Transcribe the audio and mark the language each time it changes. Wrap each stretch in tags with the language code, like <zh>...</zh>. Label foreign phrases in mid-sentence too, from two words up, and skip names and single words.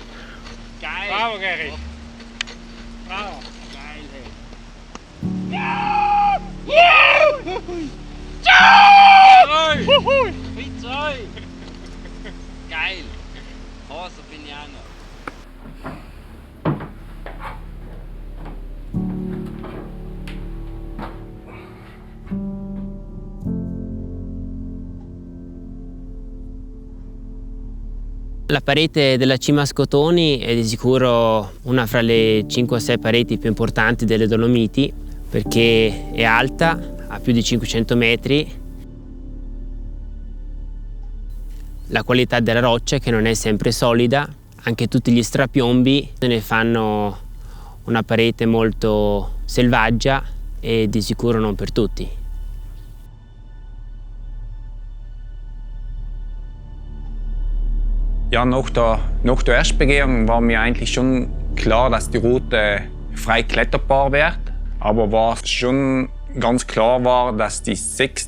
<de>Geil! Bravo, Gary! Bravo! Geil! Hey! Fitzoi! Geil! So bin ich auch noch.</de> <it>La parete della Cima Scotoni è di sicuro una fra le 5 o 6 pareti più importanti delle Dolomiti perché è alta, ha più di 500 metri. La qualità della roccia che non è sempre solida, anche tutti gli strapiombi ne fanno una parete molto selvaggia e di sicuro non per tutti.</it> <de>Ja, nach der Erstbegehung war mir eigentlich schon klar, dass die Route frei kletterbar wird. Aber was schon ganz klar war, dass die 6.</de>